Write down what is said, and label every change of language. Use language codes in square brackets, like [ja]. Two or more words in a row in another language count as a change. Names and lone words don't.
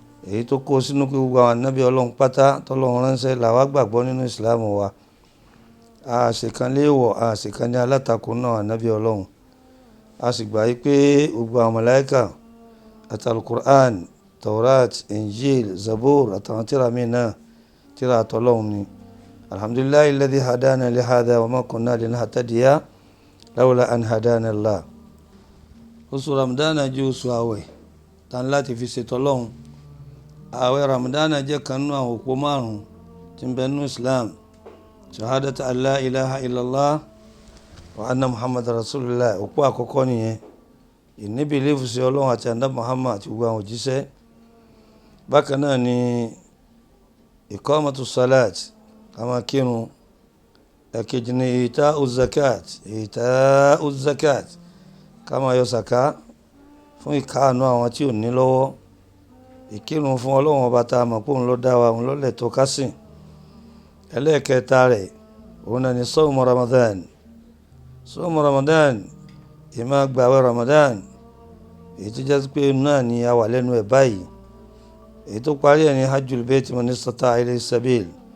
[yo] Èyí tó kó sínú pé gbogbo àwọn ànábì Ọlọ́run pátá tọ́lọ́run ránṣẹ́ la wá gbàgbọ́ nínú Islam wa. A ṣe kan léèwọ̀, a ṣe kan ní alátakò nínú àwọn ànábì Ọlọ́run. A sì gbà yí pé gbogbo àwọn màláíkà àti Al-Qur'an, Taurat, Injil, Zabur àtàwọn tírà míì náà, tírà tọ́lọ́run ni. [ar] الحمد لله الذي هدانا لهذا وما كنا لنهتدي لولا أن هدانا الله. [yo] Oṣù Ramadan jẹ́ oṣù àwẹ̀, tá ń láti fi ṣe tỌ́lọ́hun. Àwẹ̀ Ramadan jẹ́ kan nínú àwọn òpó márùn-ún tí ń bẹ nínú Islam. [ar] شهادة أن لا إله إلا الله وأن محمد رسول الله. [yo] Òpó àkọ́kọ́ nìyẹn. Ìní bìlífù sí Ọlọ́run àti Ànábì Muhammad àti gbogbo àwọn òjíṣẹ́. Bákan náà ni [ar] إقامة الصلاة, [yo] ká máa kírun. Ẹ̀kejì ni [ar] إيتاء الزكاة، إيتاء الزكاة. [yo] Ká máa yọ sàká fún ìkáàánú àwọn tí ò ní lọ́wọ́. Ìkírun fún Ọlọ́run Ọba tá a mọ̀ pé òun ló dá wa, òun ló lẹ́tọ̀ọ́ ká sìn. Ẹlẹ́ẹ̀kẹta rẹ̀, òun náà ni [ar] صوم رمضان. صوم رمضان, [yo] ì máa gbààwẹ̀ Ramadan. Èyí tó jẹ́ pé náà ni a wà lẹ́nu ẹ̀ báyìí. [ar] Èyí tó parí ẹ̀ ni حج البيت من استطاع إليه سبيل.